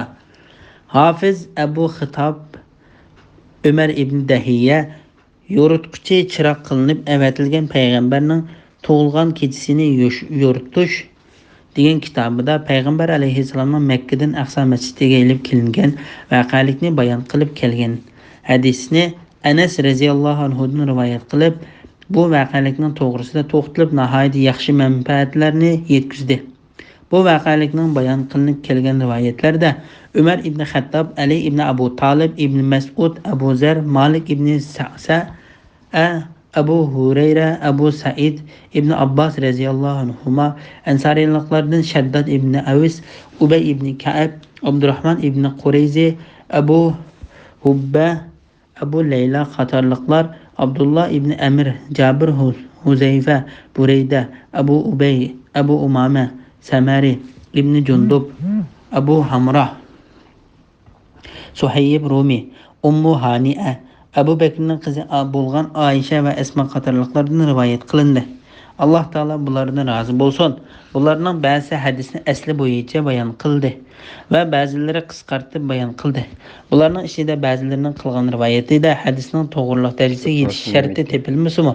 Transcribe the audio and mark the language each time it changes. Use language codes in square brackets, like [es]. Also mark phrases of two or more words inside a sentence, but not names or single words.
[uz] Hafiz Abu Xitob Umar ibn Dahiya yoritquchi chiroq qilinib avatilgan payg'ambarning tug'ilgan kechasini yoritish degan kitobida payg'ambar alayhissalomning Makkadan Aqsa masjidiga elib kelingan voqelikni bayon qilib kelgan hadisni Anas radhiyallohu anhudan rivoyat qilib, bu voqelikning to'g'risida to'xtalib nihoyat yaxshi manfaatlarni yetkazdi. Bu voqelikning bayon qilinib kelgan rivoyatlarda Umar ibn Xattob, Ali ibn Abu Talib, ibn Mas'ud, Abu Zar, Malik ibn Sa'sa, Abu Hurayra, Abu Sa'id ibn Abbas [ar] رضي الله عنهما, [uz] Ansariylardan Shaddad ibn Avis, Ubay ibn Ka'ab, Abdurrahman ibn Qurayzi, Abu Hubba, Abu Layla qatorliqlar, Abdullah ibn Amir, Jabir, Huzayfa, Burayda, Abu Ubay, Abu Umama, Samari ibn Jundub, Abu Hamra, Suhayb Rumi, Ummu Hani'a, Abu Bakrning qizi bo'lgan Aisha va Asma qatorliqlardan rivoyat qilindi. Alloh taolo bulardan rozi bo'lsin. Bularning ba'zi hadisni asli bo'yicha bayon qildi va ba'zilari qisqartib bayon qildi. Bularning ichida ba'zilarining qilgan rivoyatida hadisning to'g'riliq darajasiga yetish sharti tepilmasmi?